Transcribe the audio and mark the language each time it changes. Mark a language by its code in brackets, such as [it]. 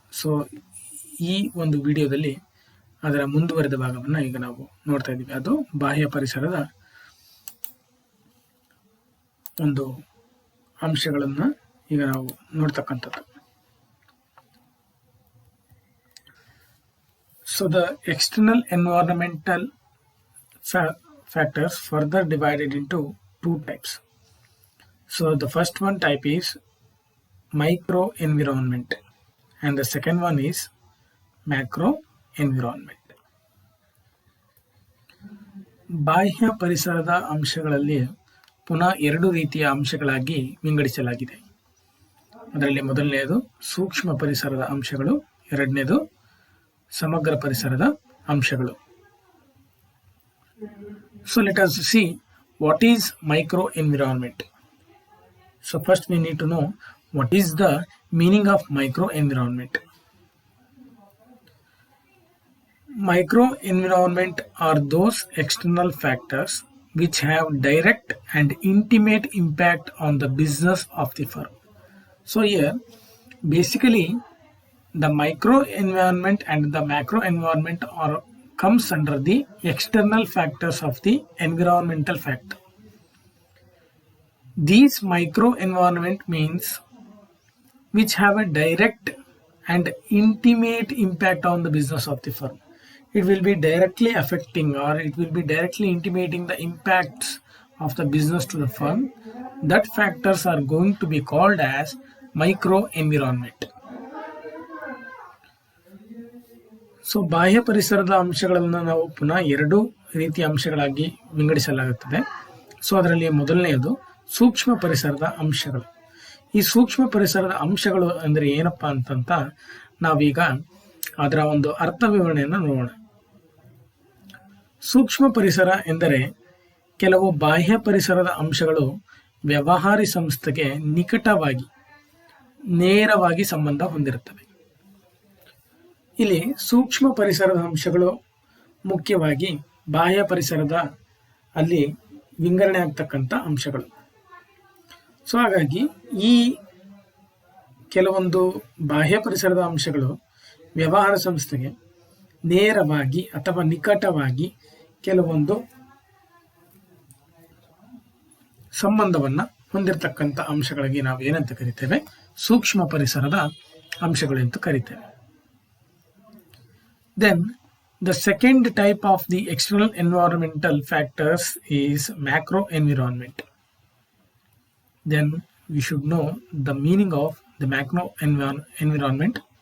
[kn] So ಈ ಒಂದು ವಿಡಿಯೋದಲ್ಲಿ ಅದರ ಮುಂದುವರೆದ ಭಾಗವನ್ನು ಈಗ ನಾವು ನೋಡ್ತಾ ಇದ್ದೀವಿ. ಅದು ಬಾಹ್ಯ ಪರಿಸರದ ಒಂದು ಅಂಶಗಳನ್ನು ಈಗ ನಾವು ನೋಡ್ತಕ್ಕಂಥದ್ದು. [en] So the external environmental factors further divided into two types. So the first one type is micro environment and the second one is macro environment. [kn] ಬಾಹ್ಯ ಪರಿಸರದ ಅಂಶಗಳಲ್ಲಿ ಪುನಃ ಎರಡು ರೀತಿಯ ಅಂಶಗಳಾಗಿ ವಿಂಗಡಿಸಲಾಗಿದೆ. ಅದರಲ್ಲಿ ಮೊದಲನೆಯದು ಸೂಕ್ಷ್ಮ ಪರಿಸರದ ಅಂಶಗಳು, ಎರಡನೇದು ಸಮಗ್ರ ಪರಿಸರದ ಅಂಶಗಳು. [en] So let us see what is micro environment. So first we need to know what is the meaning of micro environment. Micro environment are those external factors which have direct and intimate impact on the business of the firm. So here basically the micro environment and the macro environment comes under the external factors of the environmental factor. These micro environment means which have a direct and intimate impact on the business of the firm. It will be directly affecting, or it will be directly intimating the impacts of the business to the firm. That factors are going to be called as micro environment. [kn] So ಬಾಹ್ಯ ಪರಿಸರದ ಅಂಶಗಳನ್ನು ನಾವು ಪುನಃ ಎರಡು ರೀತಿಯ ಅಂಶಗಳಾಗಿ ವಿಂಗಡಿಸಲಾಗುತ್ತದೆ. So ಅದರಲ್ಲಿ ಮೊದಲನೆಯದು ಸೂಕ್ಷ್ಮ ಪರಿಸರದ ಅಂಶಗಳು. ಈ ಸೂಕ್ಷ್ಮ ಪರಿಸರದ ಅಂಶಗಳು ಅಂದರೆ ಏನಪ್ಪ ಅಂತಂತ ನಾವೀಗ ಅದರ ಒಂದು ಅರ್ಥ ವಿವರಣೆಯನ್ನು ನೋಡೋಣ. ಸೂಕ್ಷ್ಮ ಪರಿಸರ ಎಂದರೆ ಕೆಲವು ಬಾಹ್ಯ ಪರಿಸರದ ಅಂಶಗಳು ವ್ಯವಹಾರಿ ಸಂಸ್ಥೆಗೆ ನಿಕಟವಾಗಿ ನೇರವಾಗಿ ಸಂಬಂಧ ಹೊಂದಿರುತ್ತವೆ. ಇಲ್ಲಿ ಸೂಕ್ಷ್ಮ ಪರಿಸರದ ಅಂಶಗಳು ಮುಖ್ಯವಾಗಿ ಬಾಹ್ಯ ಪರಿಸರದ ಅಲ್ಲಿ ವಿಂಗಡಣೆ ಆಗ್ತಕ್ಕಂಥ ಅಂಶಗಳು. ಸೊ ಹಾಗಾಗಿ ಈ ಕೆಲವೊಂದು ಬಾಹ್ಯ ಪರಿಸರದ ಅಂಶಗಳು ವ್ಯವಹಾರ ಸಂಸ್ಥೆಗೆ ನೇರವಾಗಿ ಅಥವಾ ನಿಕಟವಾಗಿ ಕೆಲವೊಂದು ಸಂಬಂಧವನ್ನು ಹೊಂದಿರತಕ್ಕಂಥ ಅಂಶಗಳಿಗೆ ನಾವು ಏನಂತ ಕರಿತೇವೆ? ಸೂಕ್ಷ್ಮ ಪರಿಸರದ ಅಂಶಗಳು ಅಂತ ಕರಿತೇವೆ. [en] Then the second type of the external environmental factors is macro environment. Then we should know the meaning of the macro environment.